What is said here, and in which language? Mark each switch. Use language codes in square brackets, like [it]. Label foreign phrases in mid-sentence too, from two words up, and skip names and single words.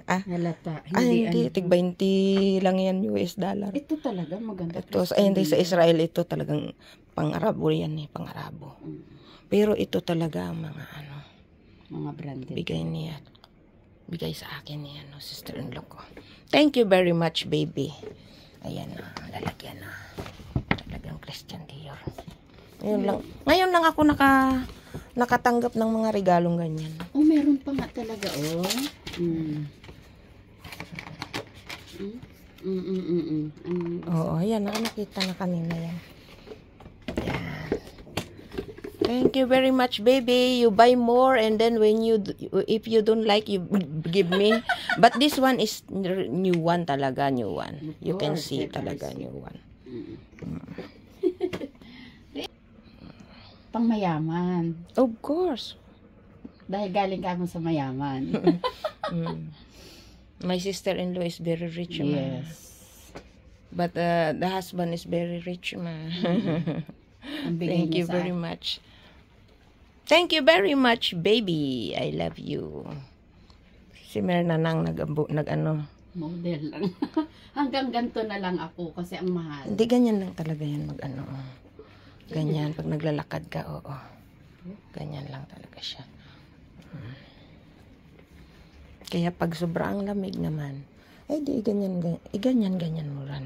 [tl] Halata. Hindi. Tig 20 lang yan [en] US dollar. [tl] Ito talaga maganda. Ito, hindi sa Israel. Ito talagang pang-Arabo yan eh. Pang-Arabo. Pero ito talaga ang mga ano. Mga branded. Bigay niya. Bigay sa akin niya. No, sister-in-law ko. [en] Thank you very much, baby. [tl] Ayan na. Lalagyan na. Talagang Christian Dior. Ngayon lang ako nakatanggap ng mga regalong ganyan. Oh, meron pa nga talaga, oh. Oo, ayan. Nakita na kanina yan. Yan. [en] Thank you very much, baby. You buy more and then if you don't like, you give me. But this one is new one talaga, new one. You can see talaga new one. [tl] Pang mayaman. [en] Of course. [tl] Dahil galing ka mo sa mayaman. [en] My sister-in-law is very rich, ma. Yes. But the husband is very rich, ma. Thank you very much. Thank you very much, baby. I love you. [tl] Si Merna nang nag-ano. Model lang. Hanggang ganito na lang ako kasi ang mahal. Hindi, ganyan lang talaga yan mag-ano. Ganyan, pag naglalakad ka, oo. Ganyan lang talaga siya. Kaya pag sobrang lamig naman, ay di, ganyan mo ran.